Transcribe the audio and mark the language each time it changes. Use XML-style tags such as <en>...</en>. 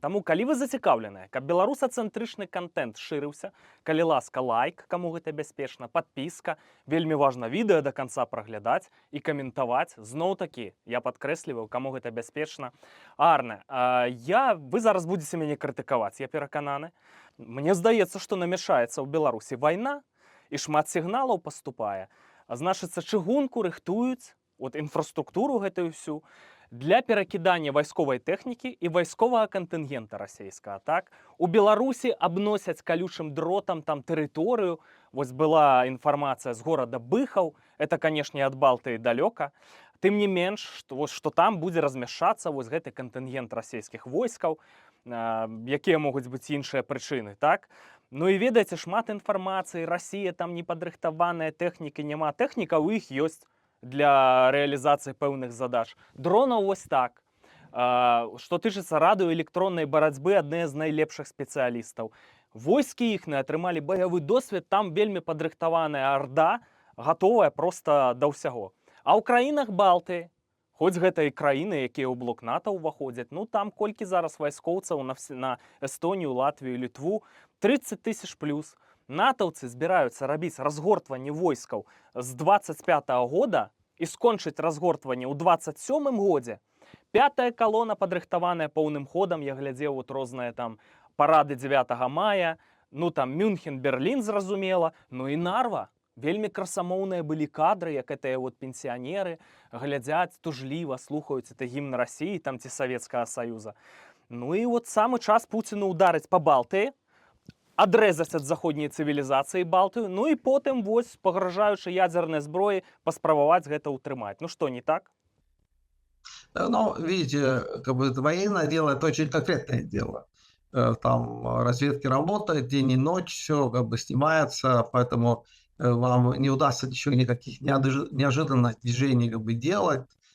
<uk>Тому, коли ви зацікавлені, щоб білорусоцентричний контент ширився, коли ласка лайк, кому це безпечно, підписка, вельми важно відео до кінця проглядати і коментувати. Знову таки, я підкреслюю, кому це безпечно. Арне, ви зараз будете мене критикувати, я переконаний.</uk> <be>Мне здаецца, што намяшаецца ў Беларусі вайна і шмат сігналаў паступае. Значыцца, чыгунку рыхтуюць, от інфраструктуру гэтую всю, для перакідання вайсковай тэхнікі і вайсковага кантынгента расійскага. Так? У Беларусі абносяць калючым дротам там тэрыторыю. Вось была інфармацыя з горада Быхаў, это, канешне, ад Балты далёка. Тым не менш, што там будзе размяшчацца вось гэты кантынгент расійскіх войскаў, якія могуць быць іншыя прычыны, так? Ну і ведаеце, шмат інфармацыі, Расія там не падрыхтаваная, тэхнікі няма. Тэхніка ў іх ёсць.</be> <uk>для реалізації певних задач.</uk> <be>Дронаў ось так. Што тычыцца радыёэлектроннай барацьбы, адны з найлепшых спецыялістаў. Войскі іхныя атрымалі баявы досвед, там вельмі падрыхтаваная арда, гатовая проста да ўсяго. А ў краінах Балтыі, хоць гэта і краіны, якія ў блок НАТО ўваходзяць, ну там колькі зараз вайскоўцаў на Эстонію, Латвію, Літву, 30 000 плюс. Натаўцы збіраюцца рабіць разгортванне войскаў з 25-го года і скончыць разгортванне ў 27-м годзе. 5-я калона падрыхтаваная поўным ходам, я глядзеў вот розныя там парады 9 мая, ну там Мюнхен, Берлін, зразумела, ну і Нарва. Вельмі красамоўныя былі кадры, як гэтыя вот пенсіянеры глядзяць тужліва, слухаюць это гімн Расіі там ці Савецкага Саюза. Ну і вот самы час Пуціну ударыць па Балтыі, адрэзаць ад заходняй цывілізацыі Балтыю, ну і потым вось, пагражаючы ядзернай зброі, паспрабаваць гэта ўтрымаць. Ну што, не так?</be> <ru>Ну, видите, как бы военное дело – это очень конкретное дело. Там разведки работают день и ночь, все как бы снимается, поэтому вам не удастся ничего, никаких неожиданных движений как бы делать.</ru>